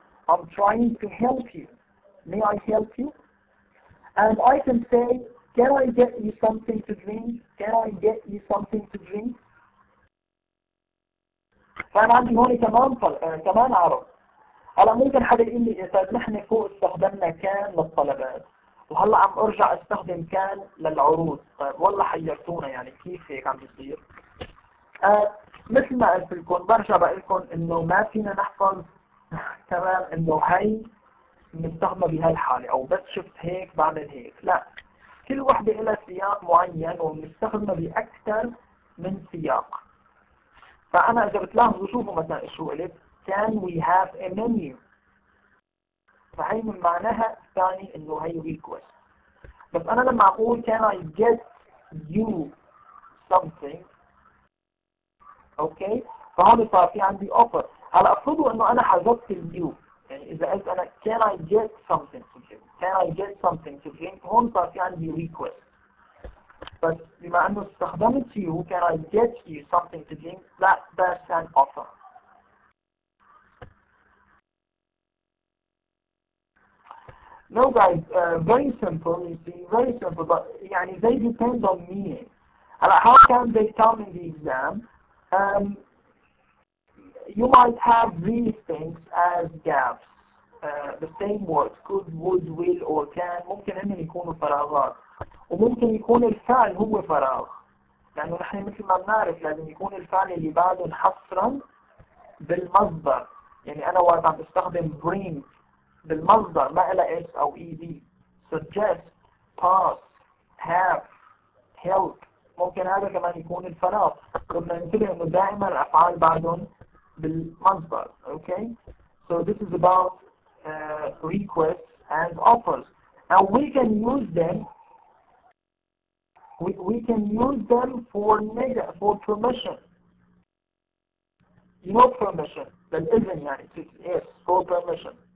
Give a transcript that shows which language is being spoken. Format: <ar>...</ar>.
<en>I'm trying to help you. May I help you? And I can say, can I get you something to drink? Can I get you something to drink?</en> <ar>فأنا عندي هون كمان عرض. هلا ممكن حدا يقول لي إذا نحن فوق استخدمنا كان للطلبات وهلا عم أرجع استخدم كان للعروض، طيب والله حيرتونا يعني كيف هيك عم بيصير؟ مثل ما قلت لكم برجع بقول لكم إنه ما فينا نحفظ كمان إنه هي بنستخدمها بهالحالة أو بس شفت هيك بعمل هيك. لا، كل وحدة لها سياق معين وبنستخدمها بأكثر من سياق. فأنا إذا بتلاحظوا شوفوا مثلا شو قلت</ar> <en>can we have a menu،</en> <ar>فهي من معناها الثاني إنه هي request. بس أنا لما أقول</ar> <en>can I get you something</en> <ar>أوكي فهون صار في عندي offer. هلا أفرضوا إنه أنا حذفت اليو، يعني إذا قلت أنا</ar> <en>can I get something to drink</en> <ar>can I get something to drink هون صار في عندي request. بس بما أنه استخدمت</ar> <en>you can I get you something to drink that's an offer. No guys, very simple, you see, very simple, but</en> <ar>يعني</ar> <en>they depend on meaning. How can they come in the exam? You might have these things as gaps. The same words, could, would, will, or can</en> <ar>ممكن إنهم يكونوا فراغات، وممكن يكون الفعل هو فراغ، لأنه نحن مثل ما بنعرف لازم يكون الفعل اللي بعده حصرا بالمصدر. يعني أنا وقت عم بستخدم bring بالمصدر ما إلى s أو ed. suggest, pass, have, help ممكن هذا كمان يكون الفراغ. بدنا ننتبه إنه دائما الأفعال بعدهم بالمصدر.</ar> <en>Okay, so this is about requests and offers. Now we can use them. We can use them for permission. You know permission.</en> <ar>بالإذن يعني</ar> <en>yes for permission.</en>